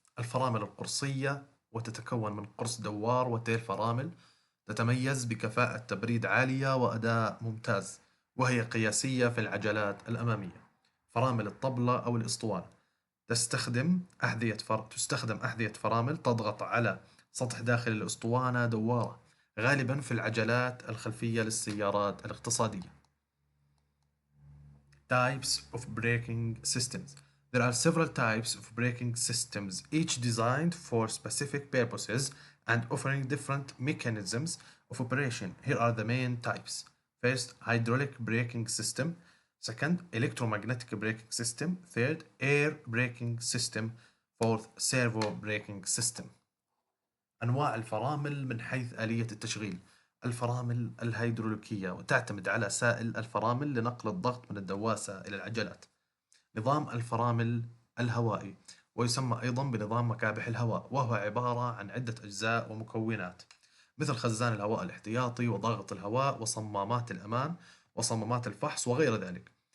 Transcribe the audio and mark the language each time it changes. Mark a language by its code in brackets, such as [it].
[ar] الفرامل القرصية، وتتكون من قرص دوار وتيل فرامل، تتميز بكفاءة تبريد عالية وأداء ممتاز، وهي قياسية في العجلات الأمامية. فرامل الطبلة أو الإسطوانة تستخدم أحذية فرامل تضغط على سطح داخل الأسطوانة دوارة، غالبا في العجلات الخلفية للسيارات الاقتصادية. [en] Types of braking systems. There are several types of braking systems, each designed for specific purposes and offering different mechanisms of operation. Here are the main types. First, hydraulic braking system. Second, electromagnetic braking system. Third, air braking system. Fourth, servo braking system. [ar] أنواع الفرامل من حيث آلية التشغيل. الفرامل الهيدروليكية، وتعتمد على سائل الفرامل لنقل الضغط من الدواسة إلى العجلات. نظام الفرامل الهوائي، ويسمى أيضا بنظام مكابح الهواء، وهو عبارة عن عدة أجزاء ومكونات مثل خزان الهواء الاحتياطي وضغط الهواء وصمامات الأمان وصمامات الفحص وغير ذلك.